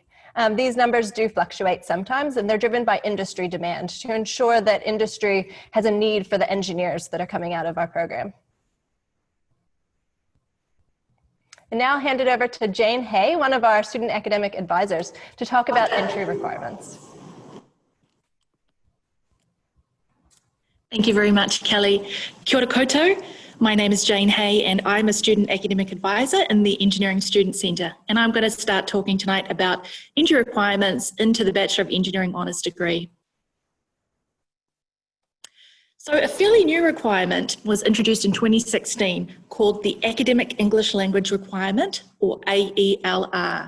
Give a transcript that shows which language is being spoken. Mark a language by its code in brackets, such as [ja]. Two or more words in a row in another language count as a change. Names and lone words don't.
[en] These numbers do fluctuate sometimes, and they're driven by industry demand to ensure that industry has a need for the engineers that are coming out of our program. And now I'll hand it over to Jane Hay, one of our student academic advisors, to talk about entry requirements. Thank you very much, Kelly. [mi] Kia ora koutou. [en] My name is Jane Hay and I'm a student academic advisor in the Engineering Student Centre, and I'm going to start talking tonight about entry requirements into the Bachelor of Engineering Honours degree. So a fairly new requirement was introduced in 2016 called the Academic English Language Requirement, or AELR.